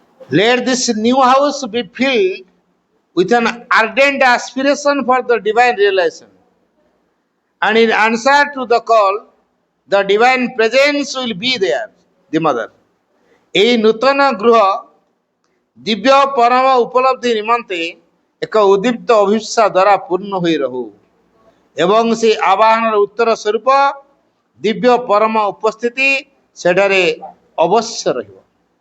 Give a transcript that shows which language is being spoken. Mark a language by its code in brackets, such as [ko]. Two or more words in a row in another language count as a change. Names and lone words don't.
[en] Let this new house be filled with an ardent aspiration for the divine realization. And in answer to the call, the divine presence will be there, the mother. [or] ଏଇ ନୂତନ ଗୃହ ଦିବ୍ୟ ପରମ ଉପଲବ୍ଧି ନିମନ୍ତେ ଏକ ଉଦ୍ଦୀପ୍ତ ଅଭିପ୍ସା ଦ୍ୱାରା ପୂର୍ଣ୍ଣ ହୋଇ ରହୁ ଏବଂ ସେ ଆବାହନର ଉତ୍ତର ସ୍ୱରୂପ ଦିବ୍ୟ ପରମ ଉପସ୍ଥିତି ସେଠାରେ ଅବଶ୍ୟ ରହିବ।